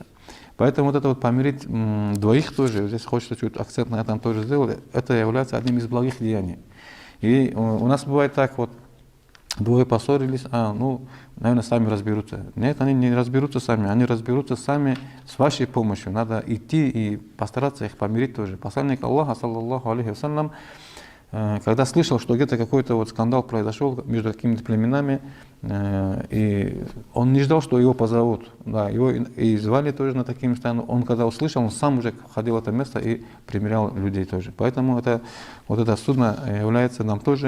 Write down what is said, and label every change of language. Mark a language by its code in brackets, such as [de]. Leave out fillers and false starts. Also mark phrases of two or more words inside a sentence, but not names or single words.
[ru] Поэтому вот это вот помирить двоих тоже, здесь хочется чуть акцент на этом тоже сделать, это является одним из благих деяний. И у нас бывает так вот, двое поссорились, наверное, сами разберутся. Нет, они не разберутся сами, они разберутся сами с вашей помощью. Надо идти и постараться их помирить тоже. Посланник Аллаха, [ar] صلى الله عليه وسلم, [ru] когда слышал, что где-то какой-то вот скандал произошел между какими-то племенами, и он не ждал, что его позовут. Да, его и звали тоже на такие места. Он когда услышал, он сам уже ходил в это место и примирял людей тоже. Поэтому вот это судно является нам тоже.